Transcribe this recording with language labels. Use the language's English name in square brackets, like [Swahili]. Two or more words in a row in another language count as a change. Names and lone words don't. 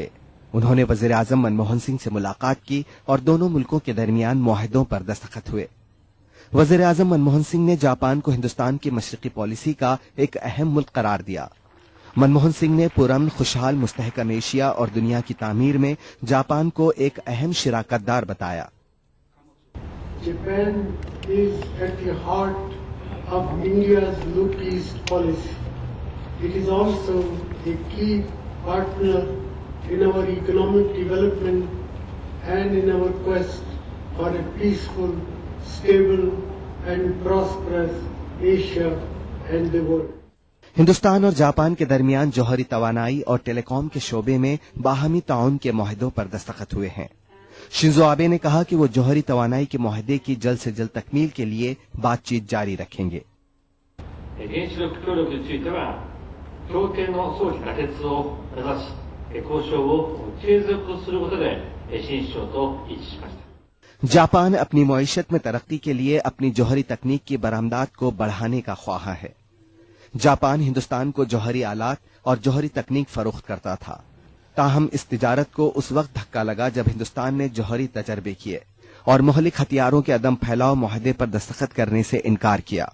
[Urdu] انہوں نے وزیر اعظم منموہن سنگھ سے ملاقات کی اور دونوں ملکوں کے درمیان معاہدوں پر دستخط ہوئے۔ وزیر اعظم منموہن سنگھ نے جاپان کو ہندوستان کی مشرقی پالیسی کا ایک اہم ملک قرار دیا۔ منموہن سنگھ نے پرامن خوشحال مستحکم ایشیا اور دنیا کی تعمیر میں جاپان کو ایک اہم شراکت دار بتایا۔ [English] Japan is at the heart of India's Look East policy. It is also a key partner in our economic development and in our quest for a peaceful, stable and prosperous Asia and the world. [Urdu] ہندوستان اور جاپان کے درمیان جوہری توانائی اور ٹیلی کام کے شعبے میں باہمی تعاون کے معاہدوں پر دستخط ہوئے ہیں. شنزو آبے نے کہا کہ وہ جوہری توانائی کے معاہدے کی جلد سے جلد تکمیل کے لیے بات چیت جاری رکھیں گے. [Japanese] 原子力協力については協定の早期可決を目指し交渉を継続することで新首相と一致しました。 [Urdu] جاپان اپنی معیشت میں ترقی کے لیے اپنی جوہری تکنیک کی برآمدات کو بڑھانے کا خواہاں ہے. جاپان ہندوستان کو جوہری آلات اور جوہری تکنیک فروخت کرتا تھا، تاہم اس تجارت کو اس وقت دھچکا لگا جب ہندوستان نے جوہری تجربے کیے اور مہلک ہتھیاروں کے عدم پھیلاؤ معاہدے پر دستخط کرنے سے انکار کیا.